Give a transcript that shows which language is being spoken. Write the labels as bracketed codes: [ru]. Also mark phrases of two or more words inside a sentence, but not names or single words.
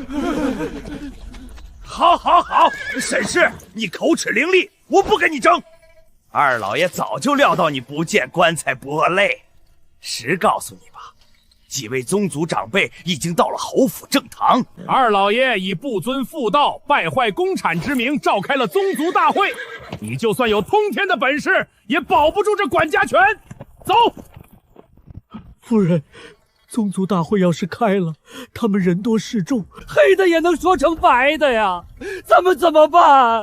[zh] 好，沈氏，你口齒伶俐，我不跟你爭。二老爺早就料到你不見棺材不餓淚，實告訴你吧，幾位宗族長輩已經到了侯府正堂。二老爺以不遵婦道、敗壞公產之名召開了宗族大會，你就算有通天的本事，也保不住這管家權。走。夫人，宗族大會要是開了，他們人多勢眾，黑的也能說成白的呀，咱們怎麼辦？